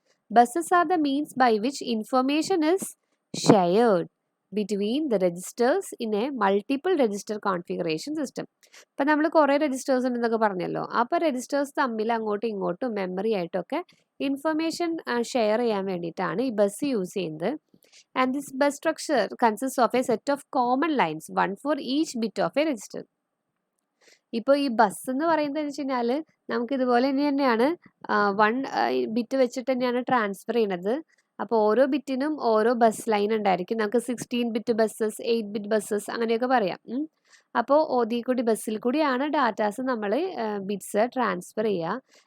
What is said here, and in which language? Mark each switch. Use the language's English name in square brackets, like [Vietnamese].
[English] Buses are the means by which information is shared between the registers in a multiple register configuration system. [Malayalam] ഇപ്പം നമ്മൾ കുറേ registers ഉണ്ടെന്നൊക്കെ പറഞ്ഞല്ലോ. അപ്പോൾ registers തമ്മിൽ അങ്ങോട്ടും ഇങ്ങോട്ടും മെമ്മറി ആയിട്ടൊക്കെ ഇൻഫർമേഷൻ ഷെയർ ചെയ്യാൻ വേണ്ടിയിട്ടാണ് ഈ ബസ് യൂസ് ചെയ്യുന്നത്. [English] And this bus structure consists of a set of common lines, one for each bit of a register. [Malayalam] ഇപ്പോൾ ഈ ബസ് എന്ന് പറയുന്നത് വെച്ച് കഴിഞ്ഞാൽ നമുക്ക് ഇതുപോലെ തന്നെയാണ് 1 ബിറ്റ് വെച്ചിട്ട് തന്നെയാണ് ട്രാൻസ്ഫർ ചെയ്യുന്നത്. അപ്പോൾ ഓരോ ബിറ്റിനും ഓരോ ബസ് ലൈൻ ഉണ്ടായിരിക്കും. നമുക്ക് 16 ബിറ്റ് ബസ്സസ്, 8 ബിറ്റ് ബസ്സസ് അങ്ങനെയൊക്കെ പറയാം. അപ്പോൾ ഓതി കൂടി ബസ്സിൽ കൂടിയാണ് ഡാറ്റാസ് നമ്മൾ ബിറ്റ്സ് ട്രാൻസ്ഫർ ചെയ്യുക.